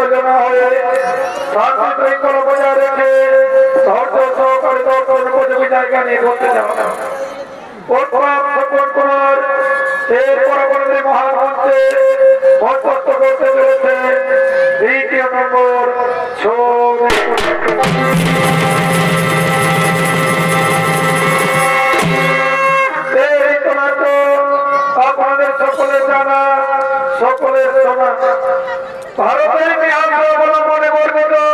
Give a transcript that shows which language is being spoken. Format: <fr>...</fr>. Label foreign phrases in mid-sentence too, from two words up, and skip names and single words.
<bn>জনা হয়ে শান্তি শৃঙ্খলা বজায় রেখে ধৈর্য সহকারে দর্শন উপযোগী জায়গা নিয়ে ঘুরতে যাও উত্তম সপন কুমার এর পরবর্তী মহামঞ্চে মধ্যস্থ করতে চলেছে দ্বিতীয় নম্বর আপনাদের সকলে জানা সকলে শোনা ভারতের ইতিহাস অবলম্বনে বর্ণিত</bn>